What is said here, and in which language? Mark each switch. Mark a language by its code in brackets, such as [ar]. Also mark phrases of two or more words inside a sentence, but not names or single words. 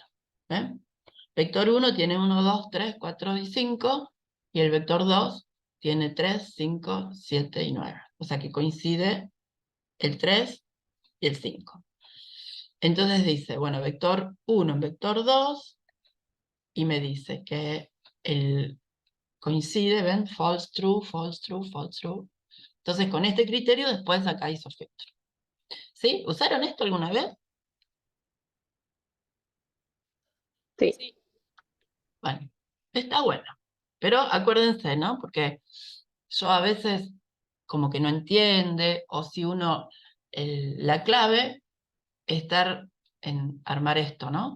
[es] Vector 1 tiene 1, 2, 3, 4 y 5, y el vector 2 tiene 3, 5, 7 y 9. O sea que coincide el 3 y el 5. Entonces dice, bueno, vector 1 en vector 2, y me dice que coincide, ¿ven? [en] False, true, false, true, false, true. [es] Entonces con este criterio después acá hizo filtro. ¿Sí? ¿Usaron esto alguna vez? Sí. Sí, Bueno, está bueno. Pero acuérdense, ¿no? Porque yo a veces como que no entiende, o si uno, la clave es estar en armar esto, ¿no?